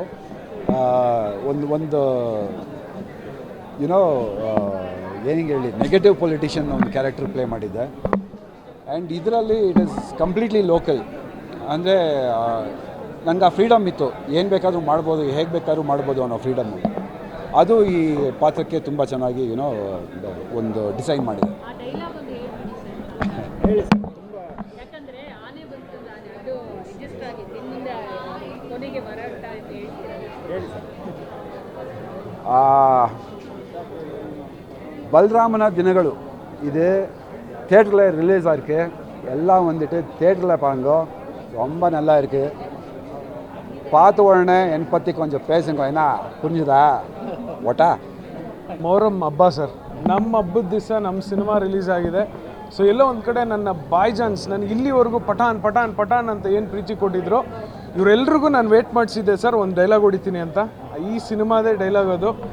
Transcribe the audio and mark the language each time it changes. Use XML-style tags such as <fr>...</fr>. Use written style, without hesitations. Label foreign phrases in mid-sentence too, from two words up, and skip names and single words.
<kn>ಒಂದು ಏನಿಗೆ ಹೇಳಿ</kn> <en>negative politician</en> <kn>ಒಂದು</kn> <en>character play</en> <kn>ಮಾಡಿದ್ದೆ. ಆ್ಯಂಡ್ ಇದರಲ್ಲಿ</kn> <en>it is completely local.</en> <kn>ಅಂದರೆ ನನಗೆ ಆ ಫ್ರೀಡಮ್ ಇತ್ತು, ಏನು ಬೇಕಾದರೂ ಮಾಡ್ಬೋದು, ಹೇಗೆ ಬೇಕಾದ್ರೂ ಮಾಡ್ಬೋದು ಅನ್ನೋ ಫ್ರೀಡಮ್ಮು. ಅದು ಈ ಪಾತ್ರಕ್ಕೆ ತುಂಬ ಚೆನ್ನಾಗಿ ಒಂದು ಡಿಸೈನ್ ಮಾಡಿದೆ.</kn> <ta>பல்ராமன தினಗಳು இது தியேட்டரில் ரிலீஸ் ஆயிருக்கு. எல்லாம் வந்துட்டு தியேட்டரில் பாருங்க, ரொம்ப நல்லா இருக்குது. பார்த்த உடனே என்னை பற்றி கொஞ்சம் பேசுங்க, என்ன புரிஞ்சுதா?</ta> <kn>ಒಟಾ ಮೊಹರಂ ಹಬ್ಬ ಸರ್, ನಮ್ಮ ಹಬ್ಬದ ದಿವಸ ನಮ್ಮ ಸಿನಿಮಾ ರಿಲೀಸ್ ಆಗಿದೆ. ಸೊ ಎಲ್ಲೋ ಒಂದು ಕಡೆ ನನ್ನ ಬಾಯ್ಜಾನ್ಸ್ ನನಗೆ ಇಲ್ಲಿವರೆಗೂ ಪಠಾನ್ ಪಠಾನ್ ಪಠಾನ್ ಅಂತ ಏನು ಪ್ರೀತಿ ಕೊಟ್ಟಿದ್ರು ಇವರೆಲ್ರಿಗೂ ನಾನು ವೇಟ್ ಮಾಡಿಸಿದ್ದೆ ಸರ್ ಒಂದು ಡೈಲಾಗ್ ಹೊಡಿತೀನಿ ಅಂತ. ಈ ಸಿನಿಮಾದೇ ಡೈಲಾಗ್ ಅದು.</kn>